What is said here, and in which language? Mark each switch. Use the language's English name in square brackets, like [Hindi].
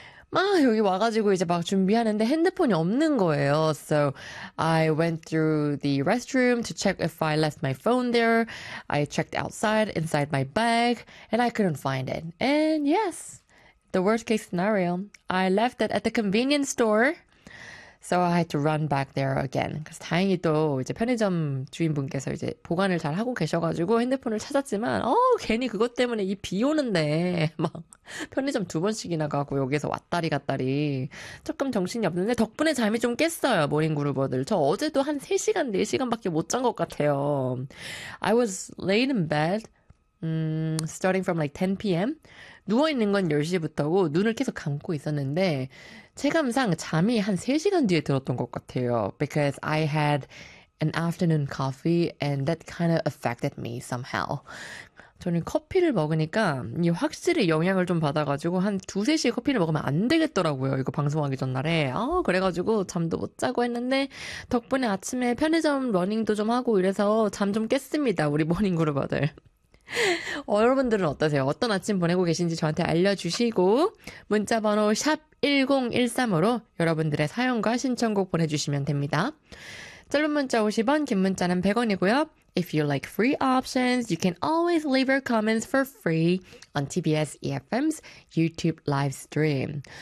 [Korean] 막 여기 와가지고 이제 막 준비하는데 핸드폰이 없는 거예요. [English] So I went through the restroom to check if I left my phone there. I checked outside, inside my bag, and I couldn't find it. And yes, the worst case scenario, I left it at the convenience store. So I had to run back there again. [Korean] 그래서 다행히 또 이제 편의점 주인분께서 이제 보관을 잘 하고 계셔가지고 핸드폰을 찾았지만, 괜히 그것 때문에 이비 오는데, 막, 편의점 두 번씩이나 가고 여기에서 왔다리 갔다리. 조금 정신이 없는데, 덕분에 잠이 좀 깼어요, 모닝그루버들. 저 어제도 한 3시간, 4시간밖에 못잔것 같아요. [English] I was laid in bed, starting from like 10 p.m. [Korean] 누워있는 건 10시부터고, 눈을 계속 감고 있었는데, 체감상 잠이 한 3시간 뒤에 들었던 것 같아요. [English] Because I had an afternoon coffee and that kind of affected me somehow. [Korean] 저는 커피를 먹으니까 확실히 영향을 좀 받아가지고 한 2, 3시에 커피를 먹으면 안 되겠더라고요. 이거 방송하기 전날에. 그래가지고 잠도 못 자고 했는데 덕분에 아침에 편의점 러닝도 좀 하고 이래서 잠좀 깼습니다. 우리 모닝그루버들. 여러분들은 어떠세요? 어떤 아침 보내고 계신지 저한테 알려주시고 문자번호 샵 1013으로 여러분들의 사연과 신청곡 보내주시면 됩니다. 짧은 문자 50원, 긴 문자는 100원이고요. [English] If you like free options, you can always leave your comments for free on TBS EFM's YouTube live stream.